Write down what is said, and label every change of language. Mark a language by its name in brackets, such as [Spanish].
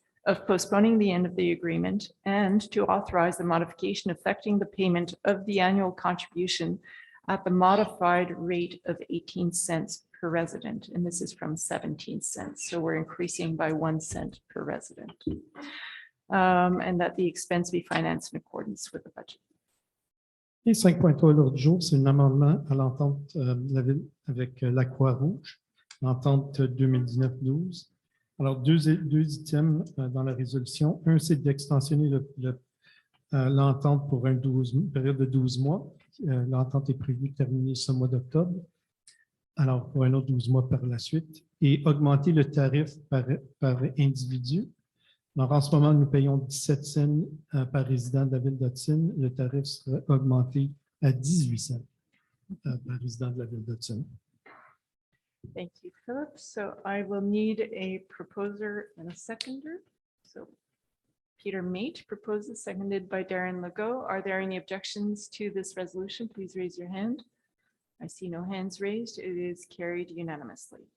[English] of postponing the end of the agreement and to authorize the modification affecting the payment of the annual contribution at the modified rate of 18 cents per resident. And this is from 17 cents. So we're increasing by 1 cent per resident. And that the expense be financed in accordance with the budget. [French] Et 5.3 à l'ordre du jour, c'est un amendement à l'entente de la Ville avec la Croix-Rouge. l'entente 2019-12. Alors, deux items dans la résolution. Un, c'est d'extensionner l'entente pour une période de 12 mois. L'entente est prévue de terminer ce mois d'octobre. Alors, pour un autre 12 mois par la suite. Et augmenter le tarif par individu. Alors, en ce moment, nous payons 17 cents par résident de la ville d'Hudson. Le tarif sera augmenté à 18 cents par résident de la ville d'Hudson. [English] Thank you, Philip. So I will need a proposer and a seconder. So Peter Mate proposes, seconded by Darren Legault. Are there any objections to this resolution? Please raise your hand. I see no hands raised. It is carried unanimously.